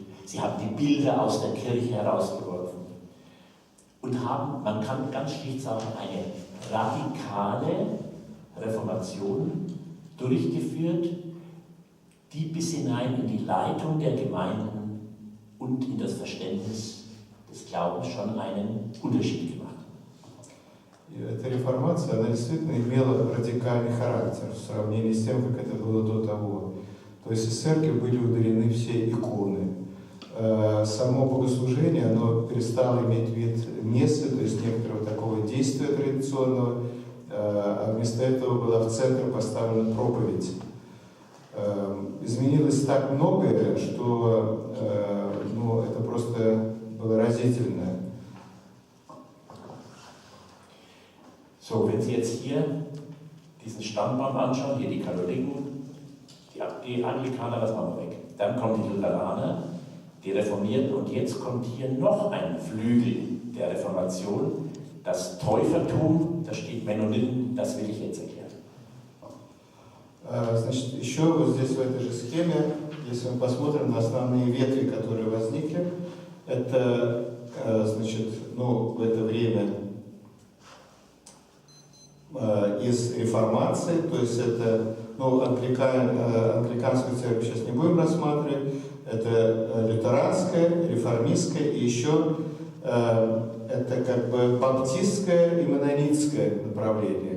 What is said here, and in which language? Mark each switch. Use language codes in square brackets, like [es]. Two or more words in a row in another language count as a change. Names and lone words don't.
[de] Sie haben die Bilder aus der Kirche herausgeworfen und haben, man kann ganz schlicht sagen, eine radikale Reformation durchgeführt, die bis hinein in die Leitung der Gemeinden und in das Verständnis des Glaubens schon einen Unterschied gemacht hat. [ru] И эта реформация, она действительно имела радикальный характер в сравнении с тем, как это было до того. То есть из церкви были удалены все иконы. Само богослужение, оно перестало иметь вид мессы, то есть некоторого такого действия традиционного, а вместо этого была в центр поставлена проповедь. Изменилось так многое, что это просто было разительно. [de] So, wenn Sie jetzt hier diesen Stammbaum anschauen, hier die Katholiken, die Anglikaner, das machen wir weg. Dann kommen die Lutheraner, die Reformierten und jetzt kommt hier noch ein Flügel der Reformation, das Täufertum, da steht Mennoniten, das will ich jetzt erklären. [ru] Значит, еще вот здесь в этой же схеме, если мы посмотрим на основные ветви, которые возникли, это, значит, в это время из реформации, то есть это, англиканскую церковь сейчас не будем рассматривать, это лютеранская, реформистская и еще это как бы баптистское и менонитское направление.